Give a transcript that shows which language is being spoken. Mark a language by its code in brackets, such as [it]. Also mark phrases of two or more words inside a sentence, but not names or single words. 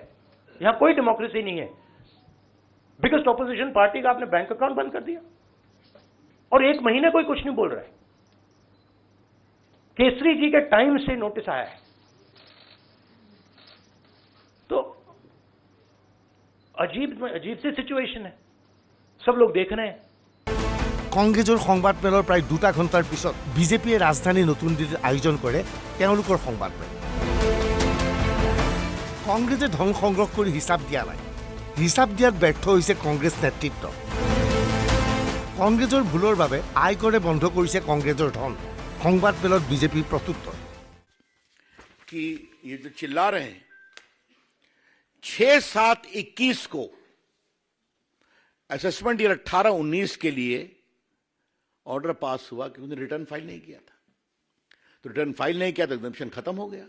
[hi] यहां कोई डेमोक्रेसी नहीं है। [en] biggest opposition party [hi] का आपने [en] bank account [hi] बंद कर दिया और 1 महीने कोई कुछ नहीं बोल रहा है। केसरी जी के टाइम से नोटिस आया है। तो अजीब सी सिचुएशन है, सब लोग देख रहे हैं। [as] কংগ্ৰেছৰ সংবাদমেলৰ প্ৰায় 2টা ঘণ্টাৰ পিছত বিজেপিয়ে ৰাজধানী নতুন দিল্লীত আয়োজন কৰে তেওঁলোকৰ সংবাদমেল। কংগ্ৰেছে ধন সংগ্ৰহ কৰি হিচাপ দিয়া নাই। হিচাপ দিয়াত ব্যৰ্থ হৈছে কংগ্ৰেছ নেতৃত্ব। কংগ্ৰেছৰ ভুলৰ বাবে আয়কৰে বন্ধ কৰিছে কংগ্ৰেছৰ ধন। সংবাদমেলত বিজেপিৰ প্ৰত্যুত্তৰ [hi] कि ये जो चिल्ला रहे हैं 6/7/21 को [en] assessment year [hi] 18-19 के लिए [en] order pass [hi] हुआ कि उन्होंने [en] return file [hi] नहीं किया था। तो [en] return file [hi] नहीं किया तो एग्जम्पशन खत्म हो गया।